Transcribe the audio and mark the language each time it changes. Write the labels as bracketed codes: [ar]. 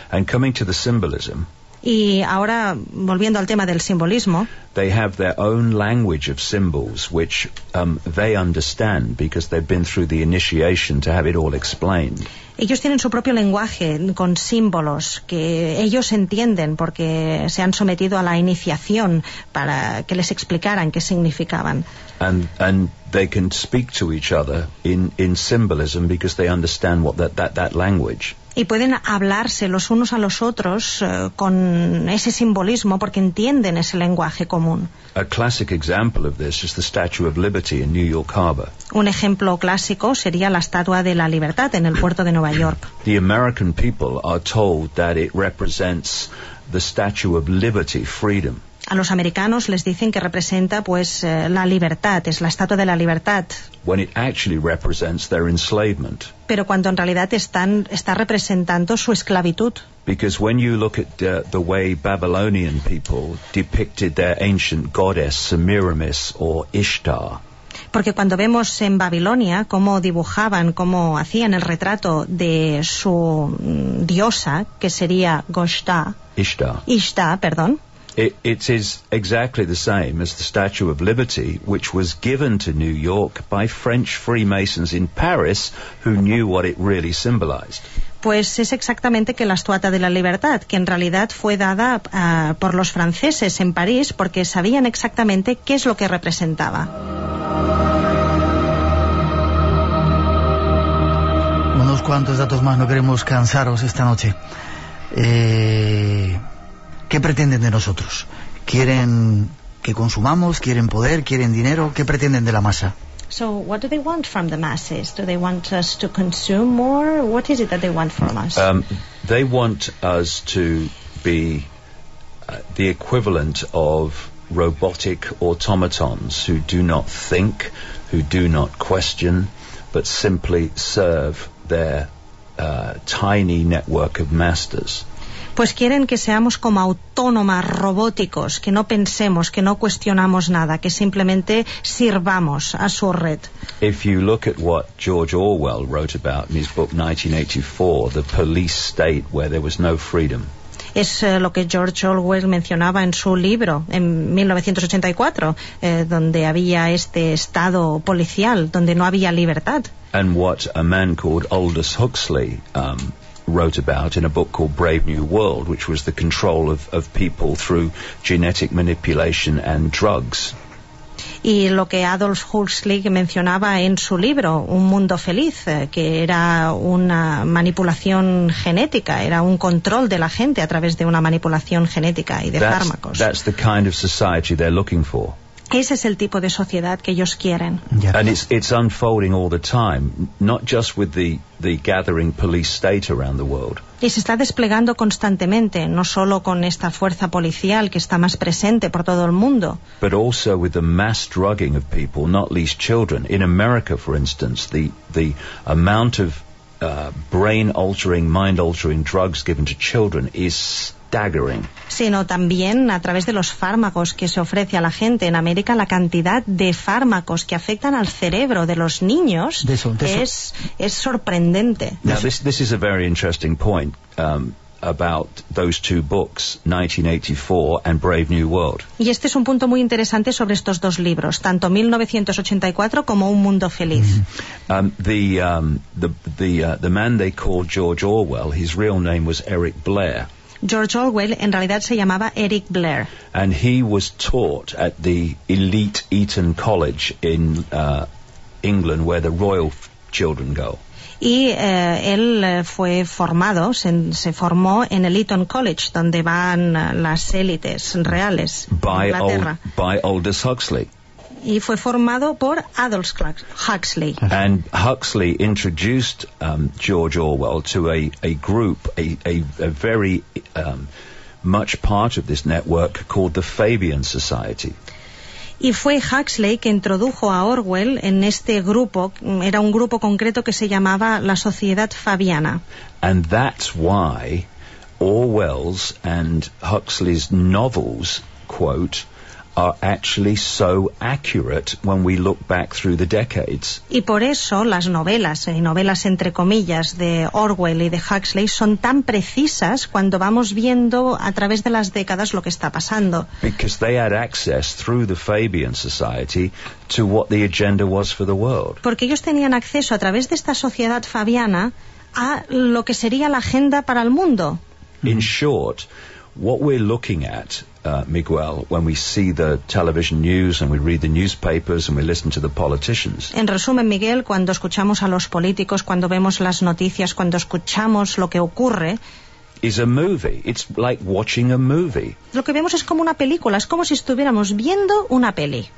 [en] And coming to the symbolism, [es] y ahora, volviendo al tema del simbolismo, [en] they have their own language of symbols, which they understand because they've been through the initiation to have it all explained. [es] Ellos tienen su propio lenguaje con símbolos que ellos entienden porque se han sometido a la iniciación para que les explicaran qué significaban. [en] And they can speak to each other in symbolism because they understand what that language. [es] Y pueden hablarse los unos a los otros con ese simbolismo porque entienden ese lenguaje común. [en] A classic example of this is the Statue of Liberty in New York Harbor. [es] Un ejemplo clásico sería la Estatua de la Libertad en el puerto de Nueva York. [en] The American people are told that it represents the Statue of Liberty, freedom. [es] A los americanos les dicen que representa pues la libertad, es la Estatua de la Libertad. [en] When it actually represents their enslavement. [es] Pero cuando en realidad está representando su esclavitud. [en] Because when you look at the way Babylonian people depicted their ancient goddess Semiramis or Ishtar. [es] Porque cuando vemos en Babilonia cómo dibujaban, cómo hacían el retrato de su diosa, que sería Ishtar. [en] It is exactly the same as the Statue of Liberty, which was given to New York by French Freemasons in Paris, who knew what it really symbolized. [es] Pues es exactamente que la Estatua de la Libertad, que en realidad fue dada por los franceses en París porque sabían exactamente qué es lo que representaba. Unos cuantos datos más, no queremos cansaros esta noche. ¿Qué pretenden de nosotros? ¿Quieren que consumamos? ¿Quieren poder? ¿Quieren dinero? ¿Qué pretenden de la masa? [en] So what do they want from the masses? Do they want us to consume more? What is it that they want from us? They want us to be the equivalent of robotic automatons who do not think, who do not question, but simply serve their tiny network of masters. [es] Pues quieren que seamos como autónomas, robóticos, que no pensemos, que no cuestionamos nada, que simplemente sirvamos a su red. [en] If you look at what George Orwell wrote about in his book 1984, the police state where there was no freedom. [es] Es lo que George Orwell mencionaba en su libro, en 1984, donde había este estado policial, donde no había libertad. [en] And what a man called Aldous Huxley wrote about in a book called Brave New World, which was the control of people through genetic manipulation and drugs. [es] Y lo que Adolf Huxley mencionaba en su libro, Un Mundo Feliz, que era una manipulación genética, era un control de la gente a través de una manipulación genética y de fármacos. [en] That's the kind of society they're looking for. [es] Ese es el tipo de sociedad que ellos quieren. Yeah. [en] And it's unfolding all the time, not just with the gathering police state around the world. [es] Y se está desplegando constantemente, no solo con esta fuerza policial que está más presente por todo el mundo. [en] But also with the mass drugging of people, not least children. In America, for instance, the amount of brain-altering, mind-altering drugs given to children is staggering. [es] Sino también a través de los fármacos que se ofrece a la gente en América, la cantidad de fármacos que afectan al cerebro de los niños es sorprendente. [en] Now this is a very interesting point about those two books, 1984 and Brave New World. [es] Y este es un punto muy interesante sobre estos dos libros, tanto 1984 como Un Mundo Feliz. Mm-hmm. [en] The man they called George Orwell, his real name was Eric Blair. [es] George Orwell en realidad se llamaba Eric Blair. [en] And he was taught at the elite Eton College in England, where the royal children go. [es] Y él fue formado, se formó en el Eton College, donde van las élites reales [en] by [es] de Inglaterra. [en] By Aldous Huxley. [es] Y fue formado por Aldous Huxley. [en] And Huxley introduced George Orwell to a group, a very much part of this network called the Fabian Society. [es] Y fue Huxley que introdujo a Orwell en este grupo, era un grupo concreto que se llamaba la Sociedad Fabiana. [en] And that's why Orwell's and Huxley's novels, quote, are actually so accurate when we look back through the decades. [es] Y por eso las novelas, y novelas entre comillas, de Orwell y de Huxley son tan precisas cuando vamos viendo a través de las décadas lo que está pasando. [en] Because they had access through the Fabian Society to what the agenda was for the world. [es] Porque ellos tenían acceso a través de esta sociedad fabiana a lo que sería la agenda para el mundo. [en] In short, what we're looking at, Miguel, when we see the television news and we read the newspapers and we listen to the politicians. [es] En resumen, Miguel, cuando escuchamos a los políticos, cuando vemos las noticias, cuando escuchamos lo que ocurre, [en] is a movie. It's like watching a movie. [es] Lo que vemos es como una película, es como si estuviéramos viendo una peli.